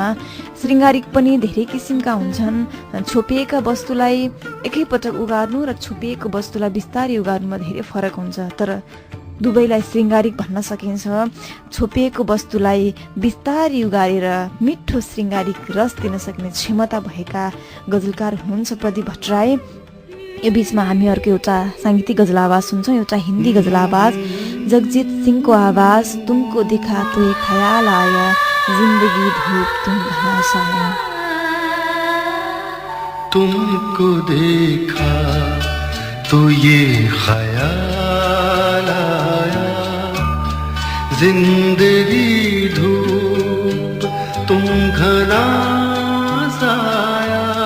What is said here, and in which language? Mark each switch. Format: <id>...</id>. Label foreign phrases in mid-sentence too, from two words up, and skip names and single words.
<ne>श्रृङ्गारिक पनि धेरै किसिमका हुन्छन्। छोपिएका वस्तुलाई एकैपटक उगार्नु र छोपिएको वस्तुलाई बिस्तारै उगार्नुमा धेरै फरक हुन्छ, तर दुवैलाई श्रृङ्गारिक भन्न सकिन्छ। छोपिएको वस्तुलाई बिस्तारै उगारेर मिठो श्रृङ्गारिक रस दिन सक्ने क्षमता भएका गजलकार हुनुहुन्छ प्रदीप भट्टराई। यो बिचमा हामी अर्को एउटा साङ्गीतिक गजल आवाज सुन्छौँ, एउटा हिन्दी गजल आवाज, जगजीत सिंहको आवाज।</ne> <hi>तुमको देखा तो एक ख्याल आया, जिन्दगी धूप तुम घास आया। तुमको देखा तो ये ख्याल आया, जिंदगी धूप तुम घना साया।</hi>